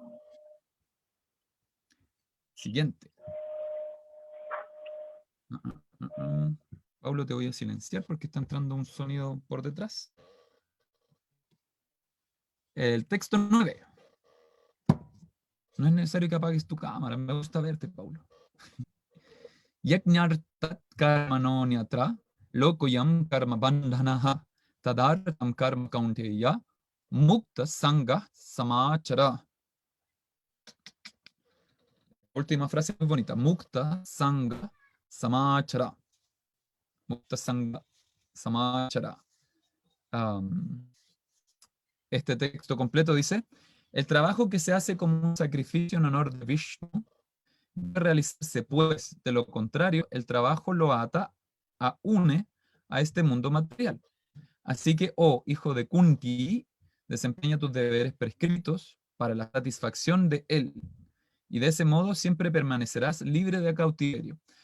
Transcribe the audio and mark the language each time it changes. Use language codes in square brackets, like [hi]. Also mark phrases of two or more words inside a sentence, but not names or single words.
[es] Siguiente. Pablo, te voy a silenciar porque está entrando un sonido por detrás. El texto 9. No es necesario que apagues tu cámara, me gusta verte, Pablo. [sa] यज्ञार्थात् कर्मणो न्यत्र लोकोऽयं कर्म बन्धनः तदर्थं कर्म कौन्तेय मुक्त सङ्ग समाचर. [es] Última frase muy bonita. [sa] मुक्त सङ्ग समाचर। मुक्त सङ्ग समाचर. [es] Este texto completo dice, el trabajo que se hace como un sacrificio en honor de Vishnu debe realizarse, pues, de lo contrario, el trabajo lo une a este mundo material. Así que, oh hijo de Kunti, desempeña tus deberes prescritos para la satisfacción de él, y de ese modo siempre permanecerás libre de cautiverio.